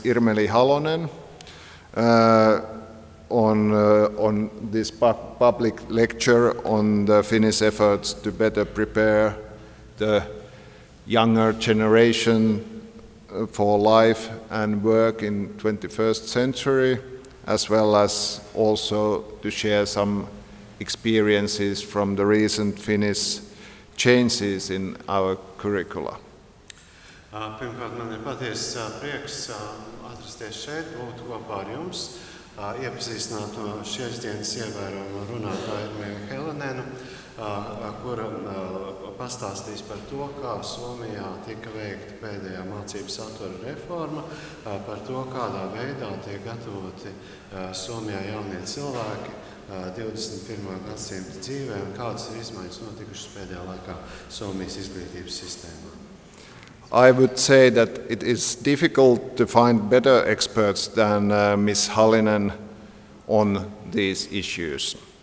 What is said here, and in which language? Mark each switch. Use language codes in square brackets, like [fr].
[en] Irmelī Halonen on this public lecture on the Finnish efforts to better prepare the younger generation for life and work in 21st century, as well as also to share some experiences from the recent Finnish changes in our curricula. [lv] Pirmkārt, man ir patiesi prieks atrasties šeit, būt kopā ar jums, iepazīstināt šīs dienas ievērojumu runātāju Irmelī Halinenu, kura pastāstīs par to, kā Somijā tika veikta pēdējā mācību satura reforma, par to, kādā veidā tiek gatavoti Somijā jaunie cilvēki 21. gadsimta dzīvē un kādas ir izmaiņas notikušas pēdējā laikā Somijas izglītības sistēmā. [en] I would say that it is difficult to find better experts than Ms. Halinen on these issues.